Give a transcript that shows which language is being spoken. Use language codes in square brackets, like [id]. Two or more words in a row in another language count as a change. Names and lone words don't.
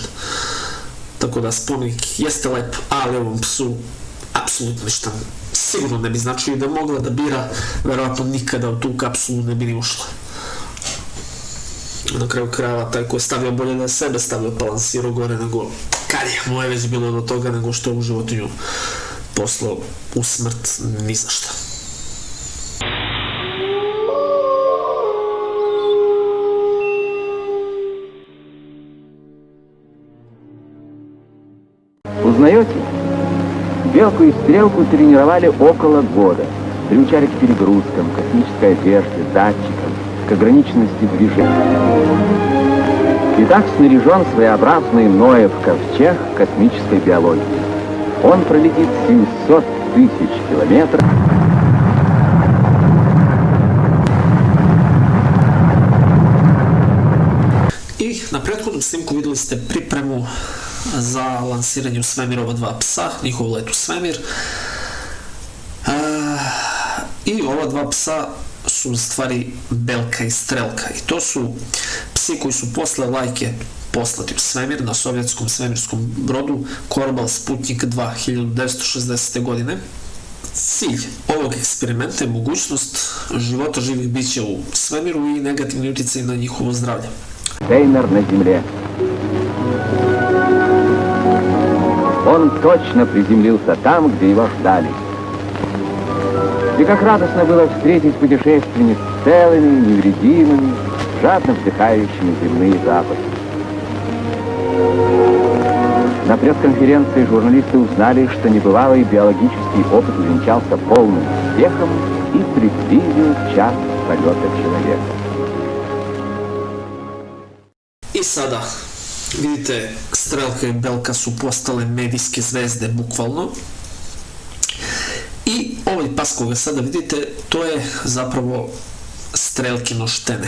[sr] Tako da spomenik jeste lep, ali ovom psu apsolutno ništa sigurno ne bi značio i da mogla da bira, verovatno nikada u tu kapsulu ne bi ni ušla. Na kraju krajeva, taj ko je stavio bolje da je sebe stavio, pa lansirao gore nego kad je moje već bilo do toga nego što je u životinju poslao u smrt ni za šta. [ru] Узнаете? Белку и Стрелку тренировали около года. Приучали к перегрузкам, космической одежде, датчикам, к ограниченности движения. И так снаряжен своеобразный Ноев ковчег космической биологии. Он пролетит 700 тысяч километров. [sr] I na prethodnom snimku videli ste pripremu za lansiranje u svemir ova dva psa, njihov let u svemir. I ova dva psa su u stvari Belka i Strelka. I to su psi koji su posle Lajke poslati u svemir na sovjetskom svemirskom brodu Korbal Sputnik 2 1960. godine. Cilj ovog eksperimenta je mogućnost života živih bića u svemiru i negativni uticaj na njihovo zdravlje. [ru] Сейнер на земле. Он точно приземлился там, где его ждали. И как радостно было встретить путешественниц целыми, невредимыми, жадно вдыхающими земные запахи. На пресс-конференции журналисты узнали, что небывалый биологический опыт увенчался полным успехом и приблизил час полета человека. [sr] I sada, vidite, Strelka i Belka su postale medijske zvezde, bukvalno. I ovaj pas koga sada vidite, to je zapravo Strelkino štene.